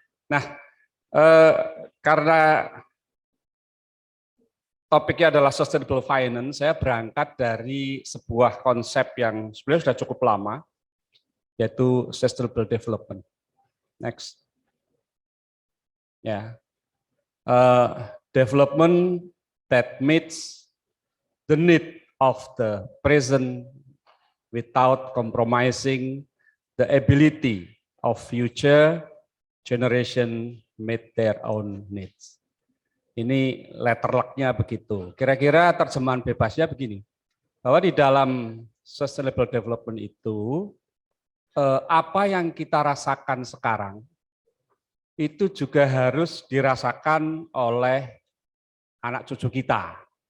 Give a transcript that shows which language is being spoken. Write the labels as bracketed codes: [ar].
[id] Nah, karena topiknya adalah sustainable finance, saya berangkat dari sebuah konsep yang sebenarnya sudah cukup lama, yaitu sustainable development. [en] Next. Ya, development that meets the need of the present without compromising the ability of future generation meet their own needs. [id] Ini letter luck-nya begitu. Kira-kira terjemahan bebasnya begini, bahwa di dalam sustainable development itu, apa yang kita rasakan sekarang, itu juga harus dirasakan oleh anak cucu kita.